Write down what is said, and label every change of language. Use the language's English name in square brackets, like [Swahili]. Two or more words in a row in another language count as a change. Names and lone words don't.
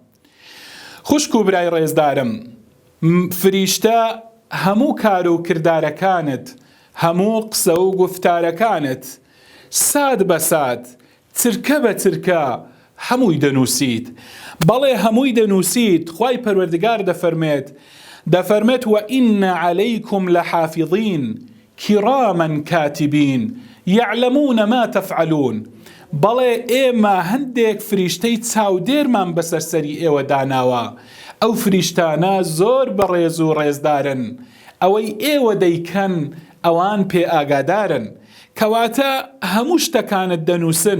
[Central Kurdish] خوشک و برای ڕێزدارم، فریشتە هەموو کار و کردارەکانت، هەموو قسە و گفتارەکانت ساد بە ساد، چرکە بە چرکە هەمووی دەنووسیت. بەڵێ هەمووی دەنووسیت. خوای پەروەردگار دەفەرمێت [Arabic] وَإِنَّ عَلَيْكُمْ لَحَافِظِينَ كِرَامًا كَاتِبِينَ يَعْلَمُونَ مَا تَفْعَلُونَ. [Central Kurdish] بەڵێ ئێمە هەندێک فریشتەی چاودێرمان بەسەرسەری ئێوە داناوە. ئەو فریشتانە زۆر بەڕێز و ڕێزدارن، ئەوەی ئێوە دەیکەن ئەوان پێ ئاگادارن. کەواتە هەموو شتەکانت دەنووسن.